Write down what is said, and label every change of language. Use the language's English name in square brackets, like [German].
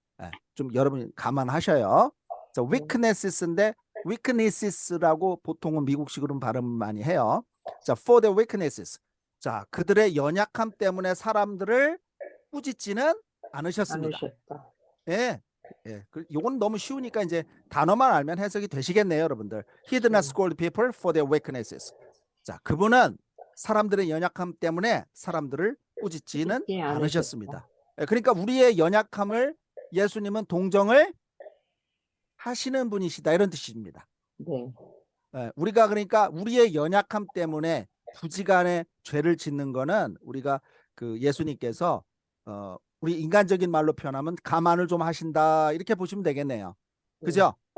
[Korean] 예, 좀 여러분 감안하셔요. 자, weakness인데 weakness라고 보통은 미국식으로는 발음 많이 해요. [English] 자, for the weaknesses. [Korean] 자, 그들의 연약함 때문에 사람들을 꾸짖지는 않으셨습니다. 않으셨다. 예. 예. 요건 너무 쉬우니까 이제 단어만 알면 해석이 되시겠네요, 여러분들. [English] He did not scold people for their weaknesses. [Korean] 자, 그분은 사람들의 연약함 때문에 사람들을 꾸짖지는 꾸짖지 않으셨습니다. 예, 그러니까 우리의 연약함을 예수님은 동정을 하시는 분이시다 이런 뜻입니다. 네. 예, 우리가 그러니까 우리의 연약함 때문에 부지간에 죄를 짓는 거는 우리가 그 예수님께서 우리 인간적인 말로 표현하면 감안을 좀 하신다 이렇게 보시면 되겠네요. 그죠?